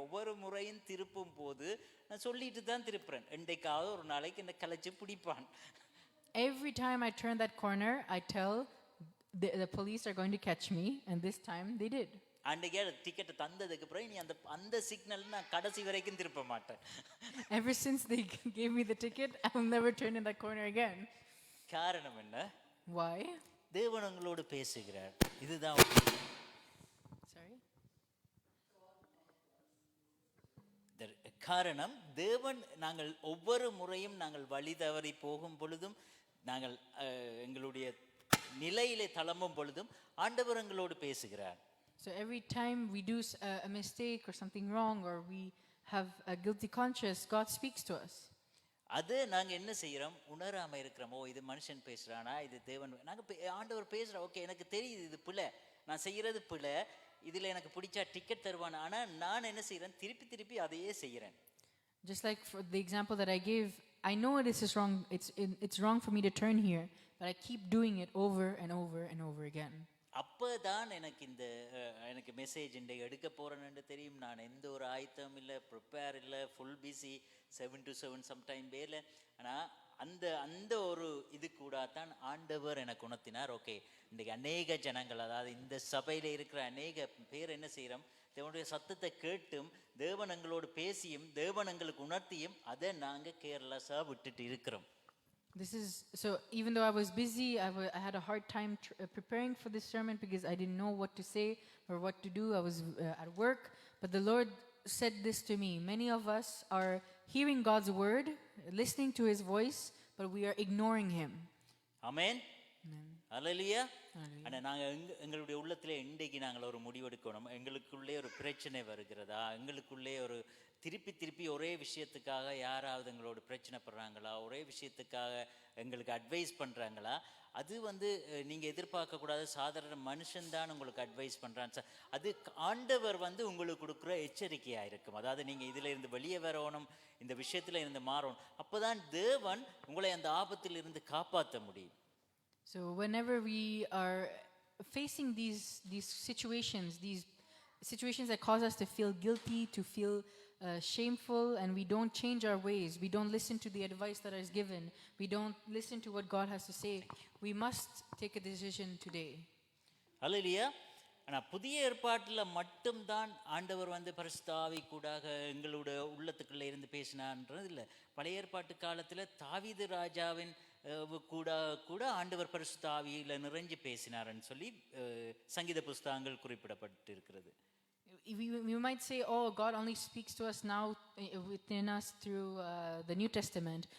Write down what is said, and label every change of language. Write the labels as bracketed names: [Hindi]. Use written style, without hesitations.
[Tamil] ஒவ்வொரு முறையும் திருப்பும் போது நான் சொல்லிட்டு தான் திருப்புறேன். என்றைக்காவது ஒரு நாளைக்கு என்னை கலைச்சு பிடிப்பான். [English] Every time I turn that corner, I tell the police are going to catch me, and this time they did. [Tamil] அன்றைக்கே டிக்கெட்டை தந்ததுக்கு பிறகு நீ அந்த சிக்னல் நான் கடைசி வரைக்கும் திருப்ப மாட்டேன். [English] Ever since they gave me the ticket, I will never turn in that corner again. [Tamil] காரணம் என்ன? [English] Why? [Tamil] தேவன் உங்களோடு பேசுகிறார். இதுதான் [English] Sorry. [Tamil] காரணம். தேவன் நாங்கள் ஒவ்வொரு முறையும் நாங்கள் வழி தவறி போகும் பொழுதும், நாங்கள் எங்களுடைய நிலையிலே தளம்பும் பொழுதும் ஆண்டவர் எங்களோடு பேசுகிறார். [English] So every time we do a mistake or something wrong or we have a guilty conscience, God speaks to us. [Tamil] அது நாங்கள் என்ன செய்கிறோம், உணராமல் இருக்கிறோமோ, இது மனுஷன் பேசுகிறானா, இது தேவன், நாங்கள் ஆண்டவர் பேசுகிறோம். ஓகே, எனக்கு தெரியுது இது பிள்ளை, நான் செய்கிறது பிள்ளை, இதில் எனக்கு பிடிச்சா டிக்கெட் தருவான். ஆனால் நான் என்ன செய்கிறேன், திருப்பி அதையே செய்கிறேன். [English] Just like for the example that I gave, I know this is wrong. It's wrong for me to turn here, but I keep doing it over and over and over again. [Tamil] அப்போ தான் எனக்கு message எடுக்க போகிறேன்னு தெரியும். நான் எந்த ஒரு ஆயத்தம் இல்லை, ப்ரிப்பேர் இல்லை, ஃபுல் பிஸி, 7 to 7 சம்டைம் வேலை. ஆனால் அந்த அந்த ஒரு இது கூட தான் ஆண்டவர் எனக்கு உணர்த்தினார். ஓகே, இன்றைக்கு அநேக ஜனங்கள், அதாவது இந்த சபையில இருக்கிற அநேக பேர் என்ன செய்கிறோம், தேவனுடைய சத்தத்தை கேட்டும் தேவன் எங்களோடு பேசியும் தேவன் எங்களுக்கு உணர்த்தியும் அதை நாங்கள் கேர்லெஸ்ஸாக விட்டுட்டு இருக்கிறோம். [English] This is so. Even though I was busy, I had a hard time preparing for this sermon because I didn't know what to say or what to do. I was at work, but the Lord said this to me. Many of us are hearing God's word, listening to His voice, but we are ignoring Him. [Tamil] Amen. Hallelujah. [English] Hallelujah. [Tamil] ஆனால் நாங்கள் எங்களுடைய உள்ளத்தில் இன்றைக்கு நாங்கள் ஒரு முடிவெடுக்கணும். எங்களுக்குள்ளே ஒரு பிரச்சனை வருகிறதா, எங்களுக்குள்ளே ஒரு திருப்பி ஒரே விஷயத்துக்காக யாராவது எங்களோட பிரச்சனைப்படுறாங்களா, ஒரே விஷயத்துக்காக எங்களுக்கு அட்வைஸ் பண்ணுறாங்களா, அது நீங்கள் எதிர்பார்க்கக்கூடாது. சாதாரண மனுஷன்தான் உங்களுக்கு அட்வைஸ் பண்ணுறான் சார், அது ஆண்டவர் உங்களுக்கு கொடுக்குற எச்சரிக்கையாக இருக்கும். அதாவது நீங்கள் இதில் இருந்து வெளியே வரணும், இந்த விஷயத்தில் இருந்து மாறணும். அப்போ தான் தேவன் உங்களை அந்த ஆபத்தில் இருந்து காப்பாற்ற முடியும். [English] So whenever we are facing these situations that cause us to feel guilty, to feel shameful, and we don't change our ways, we don't listen to the advice that is given, we don't listen to what God has to say, we must take a decision today. [Tamil] அல்லேலூயா. ஆனால் புதிய ஏற்பாட்டில் மட்டும்தான் ஆண்டவர் பரிசுத்த ஆவி கூடாக எங்களோட உள்ளத்துக்குள்ளே இருந்து பேசினான்றது இல்லை. பழைய ஏற்பாட்டு காலத்தில் தாவீது ராஜாவின் கூட ஆண்டவர் பரிசுத்த ஆவியில் நிறைஞ்சு பேசினார்ன்னு சொல்லி சங்கீத புஸ்தகங்கள் குறிப்பிடப்பட்டு இருக்கிறது. [English] We might say, oh, God only speaks to us now within us through the New Testament.